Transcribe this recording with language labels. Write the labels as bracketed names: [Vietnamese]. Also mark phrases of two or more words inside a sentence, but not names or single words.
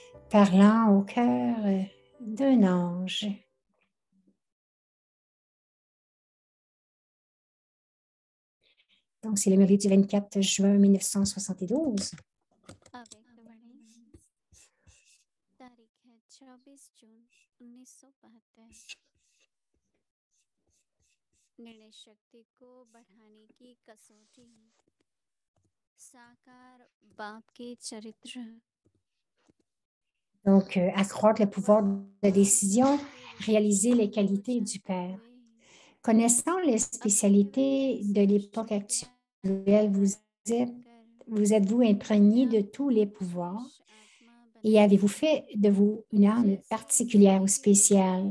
[French] parlant au cœur d'un ange. Donc, c'est le mercredi du 24 juin 1972. [Hindi] तारीख है 26 जून 1972। निर्णय शक्ति को बढ़ाने की कसौटी, साकार बाप के चरित्र। [French] Donc, accroître le pouvoir de décision, réaliser les qualités du Père. Connaissant les spécialités de l'époque actuelle, vous êtes-vous imprégné de tous les pouvoirs et avez-vous fait de vous une âme particulière ou spéciale?